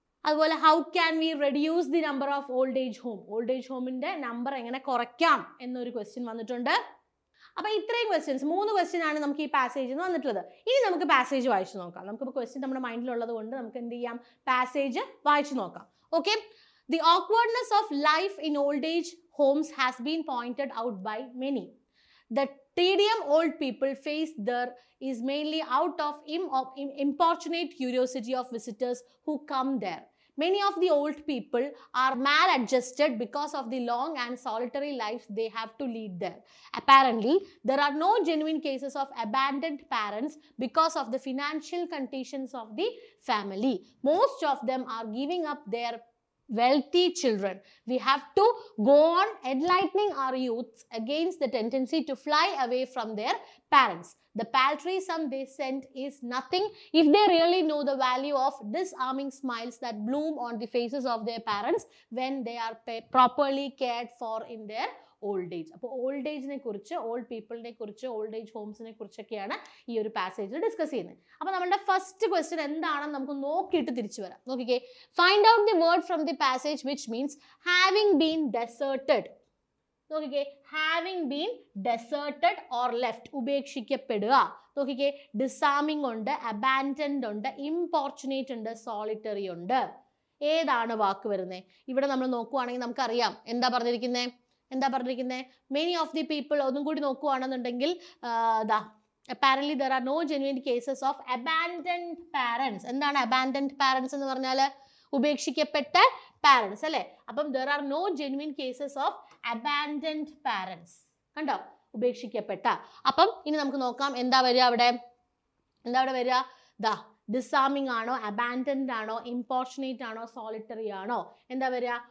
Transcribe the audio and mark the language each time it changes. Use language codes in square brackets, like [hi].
[ml] അതുപോലെ [en] How can we reduce the number of old age home. Old age ഹോമിന്റെ number [ml] എങ്ങനെ കുറയ്ക്കാം എന്നൊരു [en] Question വന്നിട്ടുണ്ട്. [ml] അപ്പൊ ഇത്രയും ക്വസ്റ്റ്യൻസ്, 3 ക്വസ്റ്റ്യൻ ആണ് നമുക്ക് ഈ പാസേജിൽ നിന്ന് വന്നിട്ടുള്ളത്. ഇനി നമുക്ക് പാസേജ് വായിച്ചു നോക്കാം. നമുക്കിപ്പോൾ ക്വസ്റ്റ്യൻ നമ്മുടെ മൈൻഡിലുള്ളത് കൊണ്ട് നമുക്ക് എന്ത് ചെയ്യാം, പാസേജ് വായിച്ചു നോക്കാം. Okay. [en] The awkwardness of life in old age homes has been pointed out by many. The tedium old people face there is mainly out of importunate curiosity of visitors who come there. Many of the old people are maladjusted because of the long and solitary lives they have to lead there. Apparently, there are no genuine cases of abandoned parents because of the financial conditions of the family. Most of them are giving up their wealthy children. We have to go on enlightening our youths against the tendency to fly away from their parents. The paltry sum they send is nothing if they really know the value of disarming smiles that bloom on the faces of their parents when they are properly cared for in their old age. [ml] അപ്പോൾ old ഏജിനെ കുറിച്ച്, old പീപ്പിളിനെ കുറിച്ച്, old age ഹോംസിനെ കുറിച്ചൊക്കെയാണ് ഈ ഒരു പാസേജിൽ discuss ചെയ്യുന്നത്. അപ്പോൾ നമ്മുടെ first question എന്താണെന്ന് നമുക്ക് നോക്കിയിട്ട് തിരിച്ചു വരാം. നോക്കിക്കേ. [en] Find out the word from the passage which means having been deserted. [ml] നോക്കിക്കേ. [en] having been deserted or left, [ml] ഉപേക്ഷിക്കപ്പെടുക. നോക്കിക്കേ. ഡിസാമിംഗ് ഉണ്ട്, അബാൻഡൻഡ് ഉണ്ട്, ഇമ്പോർച്ചുനേറ്റ് ഉണ്ട്, സോളിറ്ററി ഉണ്ട്. ഏതാണ് വാക്ക് വരുന്നത്? ഇവിടെ നമ്മൾ നോക്കുവാണെങ്കിൽ നമുക്കറിയാം എന്താ പറഞ്ഞിരിക്കുന്നത്. [en] Many of the people. [ml] ഒന്നും കൂടി നോക്കുവാണെന്നുണ്ടെങ്കിൽ [en] apparently there are no genuine cases of abandoned parents. [ml] എന്താണ് [en] abandoned parents [ml] എന്ന് പറഞ്ഞാൽ? ഉപേക്ഷിക്കപ്പെട്ട പാരൻസ് അല്ലെ. [en] അപ്പം there are no genuine cases of abandoned parents. [ml] കണ്ടോ, ഉപേക്ഷിക്കപ്പെട്ട. അപ്പം ഇനി നമുക്ക് നോക്കാം എന്താ വരിക അവിടെ. ഡിസാമിംഗ് ആണോ, അബാൻഡൻഡ് ആണോ, ഇമ്പോർച്ചുനേറ്റ് ആണോ, സോളിറ്ററി ആണോ? എന്താ വരിക?